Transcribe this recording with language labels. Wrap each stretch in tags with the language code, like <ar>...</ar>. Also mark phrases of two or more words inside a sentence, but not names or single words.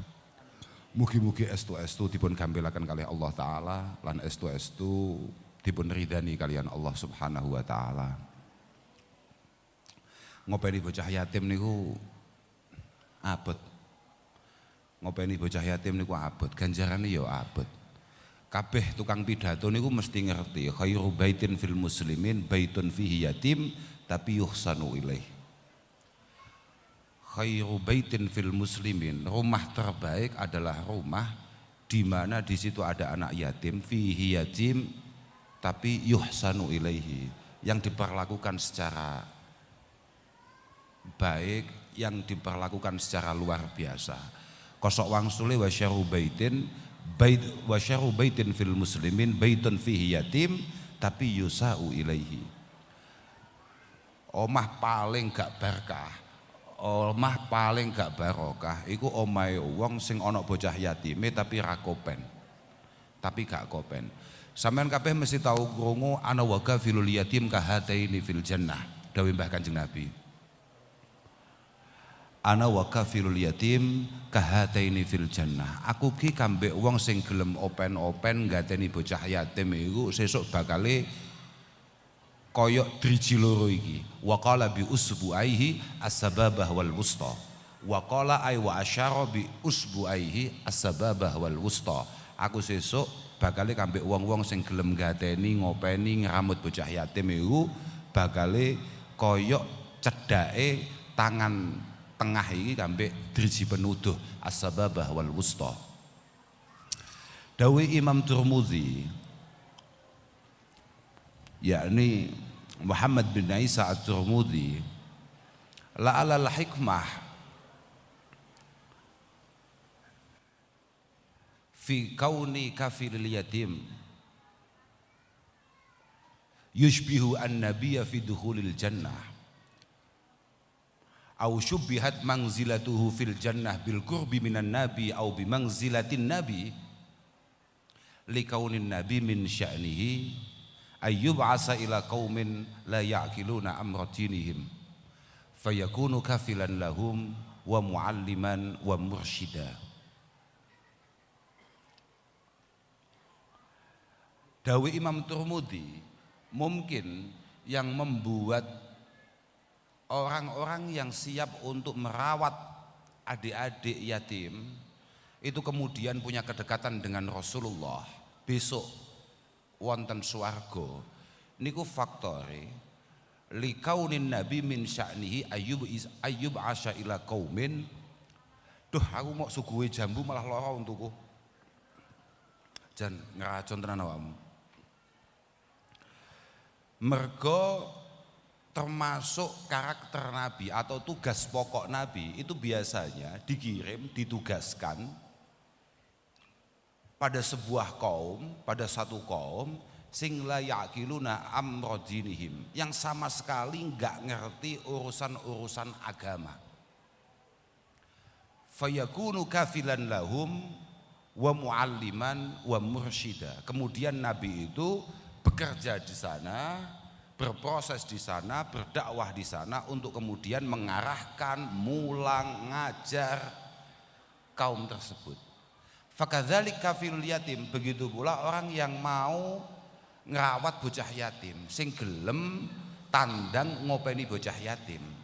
<jv>Mugi-mugi estu-estu dipun gampelaken kalih</jv> <ar>الله تعالى</ar> <jv>lan estu-estu dipun ridani kalian</jv> <ar>الله سبحانه وتعالى.</ar> <jv>Ngopeni bocah yatim niku abot. Ngopeni bocah yatim niku abot, ganjarane ya abot. Kabeh tukang pidato niku mesti ngerti</jv> <ar>خير بيت في المسلمين بيت فيه يتيم</ar> <jv>tapi</jv> <ar>يحسن إليه. خير بيت في المسلمين,</ar> <id>rumah terbaik adalah rumah di mana di situ ada anak yatim</id> <ar>فيه يتيم</ar> <id>tapi</id> <ar>يحسن إليه,</ar> <id>yang diperlakukan secara baik, yang diperlakukan secara luar biasa.</id> <jv>Kosok wangsule</jv> <ar>وشر بيت في المسلمين بيت فيه يتيم tapi يساء إليه.</ar> <jv>Omah paling gak berkah, omah paling gak barokah iku omahe wong sing ana bocah yatime tapi ra kopen. Tapi gak kopen. Sampeyan kabeh mesti tau krungu</jv> <ar>أنا وكافل اليتيم كهاتين في الجنة.</ar> <jv>Dawuh Mbah Kanjeng Nabi.</jv> <ar>أنا وكافل اليتيم كهاتين في الجنة.</ar> <jv>Aku ki kambek wong sing gelem open-open ngateni bocah yatim iku sesuk bakale koyok driji loro iki.</jv> <ar>وقال بإصبعيه السبابة والوسطى. وقال أي وأشار بإصبعيه السبابة والوسطى.</ar> <jv>Aku sesuk bakale kambek wong-wong sing gelem ngateni ngopeni ngramut bocah yatim iku bakale koyok cedake tangan tengah iki kambek driji penuduh</jv> <ar>السبابة والوسطى. داوي إمام الترمذي يعني محمد بن عيسى الترمذي لعل الحكمة في كون كافل اليتيم يشبه النبي في دخول الجنة أو شبهت منزلته في الجنة بالقرب من النبي أو بمنزلة النبي لكون النبي من شأنه أن يبعث إلى قوم لا يعقلون أمر دينهم فيكون كافلا لهم ومعلما ومرشدا.</ar> <id>Dawi Imam Tirmidzi, mungkin yang membuat orang-orang yang siap untuk merawat adik-adik yatim itu kemudian punya kedekatan dengan Rasulullah besok</id> <jv>wonten swarga niku faktore</jv> <ar>لكون النبي من شأنه أن يبعث إلى قوم.</ar> <jv>Duh aku mau suguhe jambu malah lara untukku jan ngeracun tenan awakmu.</jv> <id>Mergo termasuk karakter Nabi atau tugas pokok Nabi itu biasanya dikirim, ditugaskan pada sebuah kaum, pada satu kaum sing</id> <ar>لا يعقلون أمر دينهم,</ar> <id>yang sama sekali enggak ngerti urusan-urusan agama.</id> <ar>فيكون كافلا لهم ومعلما ومرشدا.</ar> <id>Kemudian Nabi itu bekerja di sana, berproses di sana, berdakwah di sana untuk kemudian mengarahkan,</id> <jv>mulang, ngajar</jv> <id>kaum tersebut.</id> <ar>فكذلك كافل اليتيم,</ar> <id>begitu pula orang yang mau ngerawat</id> <jv>bocah yatim, sing gelem tandang ngopeni bocah yatim.</jv>